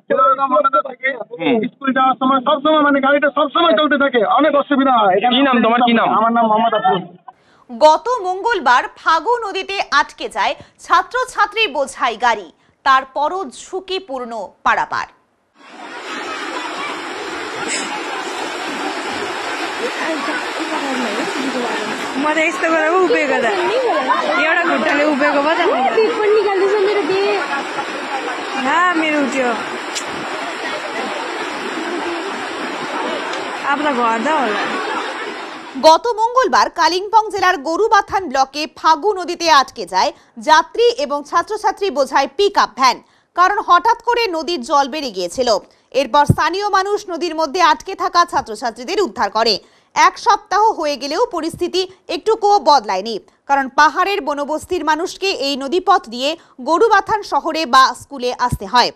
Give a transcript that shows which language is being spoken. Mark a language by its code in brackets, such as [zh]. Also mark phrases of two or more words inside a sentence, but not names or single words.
[bn] ছেলেরা মাথাতে থাকে স্কুল যাওয়ার সময় সবসময় মানে গাড়িটা সবসময় চলতে থাকে, অনেক অসুবিধা হয়। কি নাম তোমার, কি নাম? আমার নাম মোহাম্মদ আফরোজ। গত মঙ্গলবার ফাগু নদীতে আটকে যায় ছাত্রছাত্রী বোঝাই গাড়ি, তারপরও ঝুঁকিপূর্ণ পারাপার। [ne] म त यस्तो गरेर उभिएको त एउटा खुट्टाले उभिएको पो त मेरो उठ्यो अब त घर दा होला। [bn] গত মঙ্গলবার কালিম্পং জেলার গরুবাথান ব্লকে ফাগু নদীতে আটকে যায় যাত্রী এবং ছাত্রছাত্রী বোঝাই পিকআপ ভ্যান, কারণ হঠাৎ করে নদীর জল বেড়ে গিয়েছিল। এরপর স্থানীয় মানুষ নদীর মধ্যে আটকে থাকা ছাত্রছাত্রীদের উদ্ধার করে। এক সপ্তাহ হয়ে গেলেও পরিস্থিতি একটুকুও বদলায়নি, কারণ পাহাড়ের বনবস্তির মানুষকে এই নদীপথ দিয়ে গরুবাথান শহরে বা স্কুলে আসতে হয়।